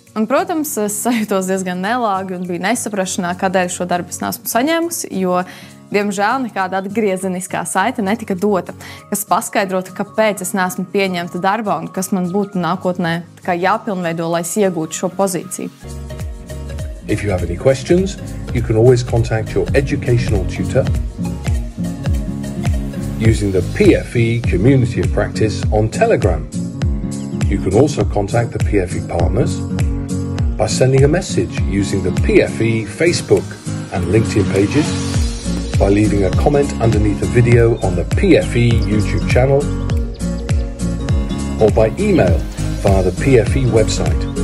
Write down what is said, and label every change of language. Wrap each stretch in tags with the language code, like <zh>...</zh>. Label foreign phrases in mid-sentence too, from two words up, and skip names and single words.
<lv>Un, protams, es sajūtos diezgan nelāgi un biju nesaprašanā, kādēļ šo darbu es neesmu saņēmusi, jo, diemžēl, nekāda atgriezeniskā saite netika dota, kas paskaidrotu, kāpēc es neesmu pieņemta darbā un kas man būtu nākotnē jāpilnveido, lai es iegūtu šo pozīciju.</lv> <en>If you have any questions, you can always contact your educational tutor using the PFE Community of Practice on Telegram. You can also contact the PFE partners by sending a message using the PFE Facebook and LinkedIn pages, by leaving a comment underneath a video on the PFE YouTube channel, or by email via the PFE website.</en>